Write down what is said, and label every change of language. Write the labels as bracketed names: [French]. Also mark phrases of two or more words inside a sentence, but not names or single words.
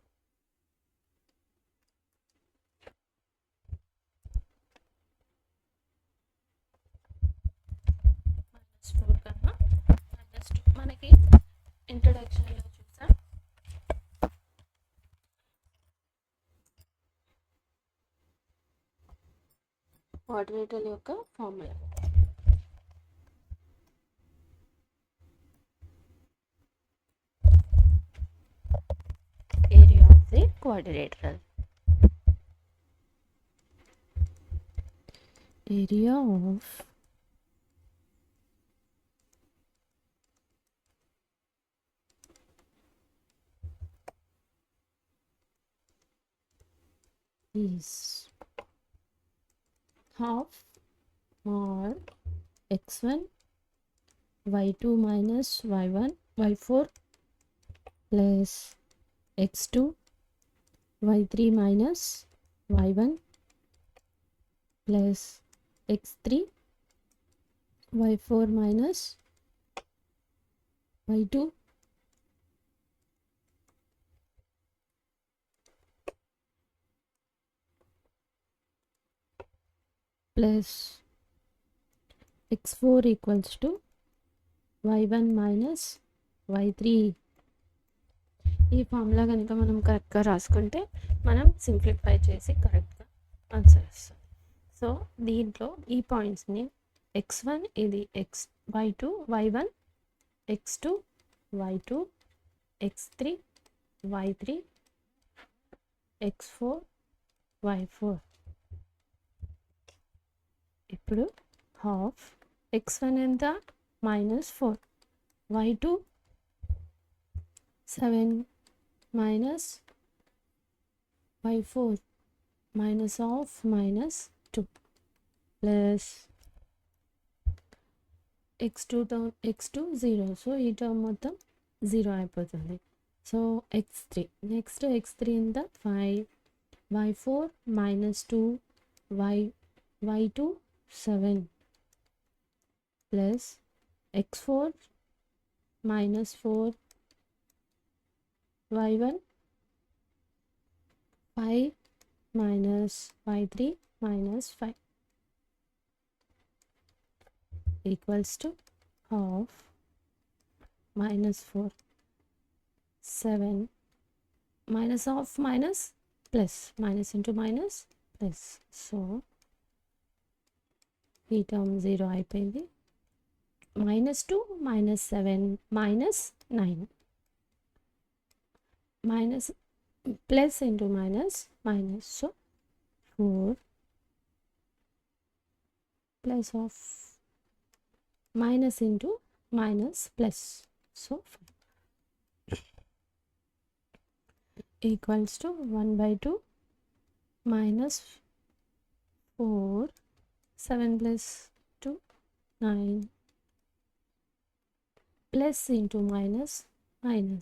[Telugu] మనకి ఇంట్రొడక్షన్లో చూసాం క్వాడ్రేటర్ యొక్క ఫార్ములా. [English] area of the quadrilateral. area of is half mod x1 y2 minus y1 y4 plus x2 y3 minus y1 plus x3 y4 minus y2 plus x4 equals to y1 minus y3. [Telugu] ఈ ఫార్ములా కనుక మనం కరెక్ట్గా రాసుకుంటే మనం సింప్లిఫై చేసి కరెక్ట్గా ఆన్సర్ వస్తుంది. సో దీంట్లో ఈ పాయింట్స్ని x1 ఇది y2 y1, x2 y2, x3 y3, x4 y4. ఇప్పుడు హాఫ్ x1 ఎంత -4, [English] y2 7 minus y4 minus of -2 plus x2 0. [Telugu] సో ఈ టర్మ్ మొత్తం 0 అయిపోతుంది. సో x3 నెక్స్ట్ x3 ఎంత 5, [English] y4 -2, y2 7 plus x4 -4, y1 5 minus y3 -5 equals to half -4 7 minus of minus plus minus into minus plus. [Telugu] సో ఈ టర్మ్ 0 అయిపోయింది. [English] -2 -7 -9 minus plus into minus minus. So 4 plus of minus into minus plus. So 4 equals to 1/2 minus 4 7 plus 2 9 plus into minus minus.